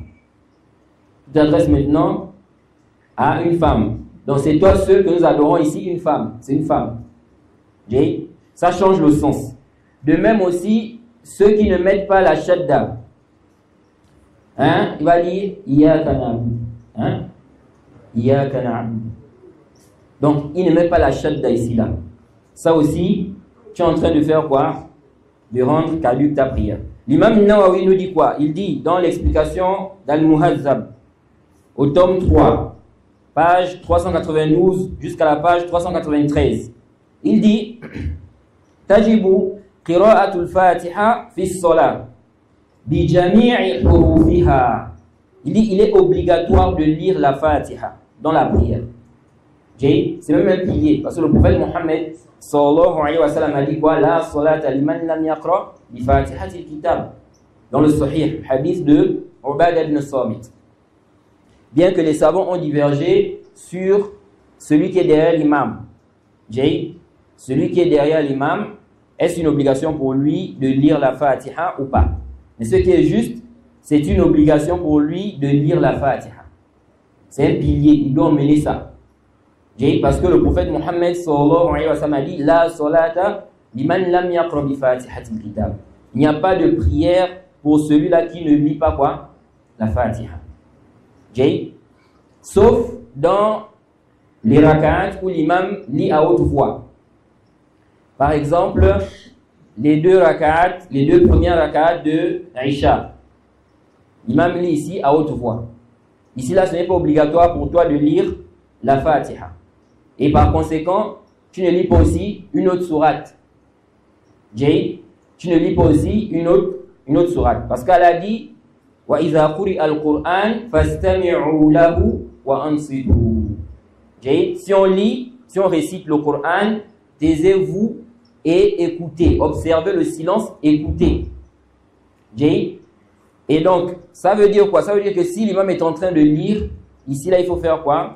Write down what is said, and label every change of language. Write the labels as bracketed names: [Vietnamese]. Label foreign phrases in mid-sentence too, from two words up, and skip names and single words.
[French] Tu t'adresses maintenant à une femme. Donc c'est toi ceux que nous adorons ici, une femme. C'est une femme. Ça change le sens. De même aussi, ceux qui ne mettent pas la shadda. Hein? Il va dire [Arabic] إياك نعبد. [French] Hein? [Arabic] إياك نعبد. [French] Donc, il ne met pas la shadda ici là. Ça aussi, tu es en train de faire quoi? De rendre caduque ta prière. L'imam Nawawi nous dit quoi? Il dit dans l'explication d'Al-Muhazzab, au tome 3, page 392 jusqu'à la page 393. Il dit [Arabic] تجب قراءة الفاتحة في الصلاة بجميع حروفها. [French] Il dit il est obligatoire de lire la Fatiha dans la prière. C'est même un pilier parce que le prophète Mohammed [Arabic] صلى الله عليه وسلم [French] a dit quoi? [Arabic] لا صلاة لمن لم يقرأ بفاتحة الكتاب. [French] Dans le Sahih, hadith de Ubadah ibn Samit. Bien que les savants ont divergé sur celui qui est derrière l'imam. Celui qui est derrière l'imam, est-ce une obligation pour lui de lire la Fatiha ou pas? Mais ce qui est juste, c'est une obligation pour lui de lire la Fatiha. C'est un pilier, il doit emmener ça. Parce que le prophète Mohammed [Arabic] صلى الله عليه وسلم [French] a dit [Arabic] لا صلاة لمن لم يقرأ بفاتحة الكتاب. [French] Il n'y a pas de prière pour celui-là qui ne lit pas quoi? La Fatiha. Sauf dans les rak'at où l'imam lit à haute voix. Par exemple, les deux premières rak'at de Aïcha. L'imam lit ici à haute voix. Ici là, ce n'est pas obligatoire pour toi de lire la Fatiha. Et par conséquent, tu ne lis pas aussi une autre sourate. Tu ne lis pas aussi une autre sourate. Parce qu'elle a dit [Arabic] وإذا قرئ القرآن فاستمعوا له وأنصتوا. [French] Si on lit, si on récite le Coran, taisez-vous et écoutez. Observez le silence, écoutez. Et donc, ça veut dire quoi? Ça veut dire que si l'imam est en train de lire, ici là, il faut faire quoi?